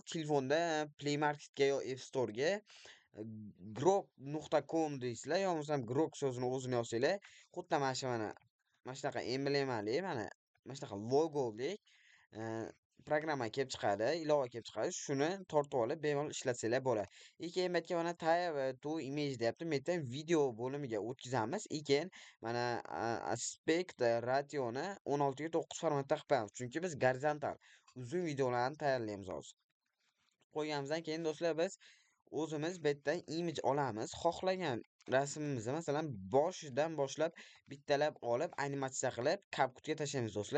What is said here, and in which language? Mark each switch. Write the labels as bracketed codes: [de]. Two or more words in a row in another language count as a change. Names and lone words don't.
[uz] Telefonda Play Marketga yo App Store'ga grok.com deysizlar yo bo'lmasam grok so'zini o'zini yozsanglar, xuddi mana shunaqa emblemali, mana shunaqa logoli programma kelib chiqadi, ilova kelib chiqadi. Shuni tortib olib bemalol ishlatsanglar bo'ladi. Keyin bu yerga mana [en] type to image [uz] deyapti. Bu yerdan video bo'limiga o'tkazamiz. Keyin mana [en] aspect rationi [uz] 16 ga 9 formatda qilib qo'yamiz. Chunki biz gorizontal uzun videolarni tayyorlaymiz hozir. Qo'yganimizdan keyin do'stlar biz o'zimiz bu yerdan image olamiz. Xohlagan rasmimizni masalan boshidan boshlab bittalab olib animatsiya qilib CapCutga tashlaymiz do'stlar.